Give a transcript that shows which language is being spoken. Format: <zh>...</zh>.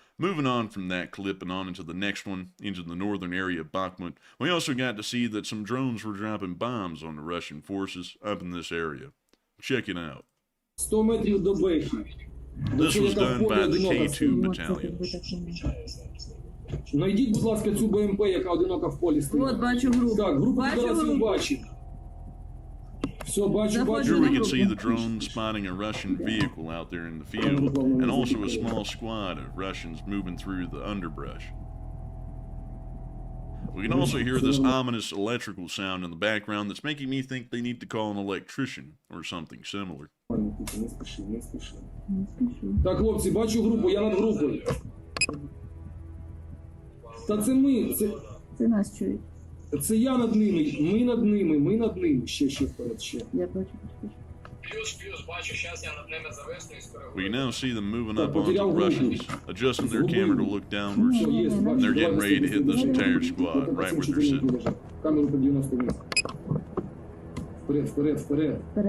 <en>Moving on from that clip and on into the next one, into the northern area of Bakhmut, we also got to see that some drones were dropping bombs on the Russian forces up in this area. Check it out.</en> <uk>100 метрів до Бехі.</uk> <en>This was done by the K2 battalion.</en> <uk>Найдіть, будь ласка, цю БМП, яка одинока в полі стоїть. От, бачу групу. Так, групу підарасів бачу. Все, бачу.</uk> <en>Here we can see the drone spotting a Russian vehicle out there in the field, and also a small squad of Russians moving through the underbrush. We can also hear this ominous electrical sound in the background that's making me think they need to call an electrician or something similar.</en> <uk>Не спіши, не спіши. Так, хлопці, бачу групу, я над групою. Та це ми, Це нас чують. це я над ними, ми над ними. Ще вперед, ще. Я бачу. Плюс, бачу, зараз я над ними зависну і скоро.</uk> <en>We can now see them moving up onto the Russians, adjusting their camera to look downwards, and they're getting ready to hit this entire squad right where they're sitting.</en> <uk>Камеру по 90 вниз. Вперед. Вперед, вперед.</uk>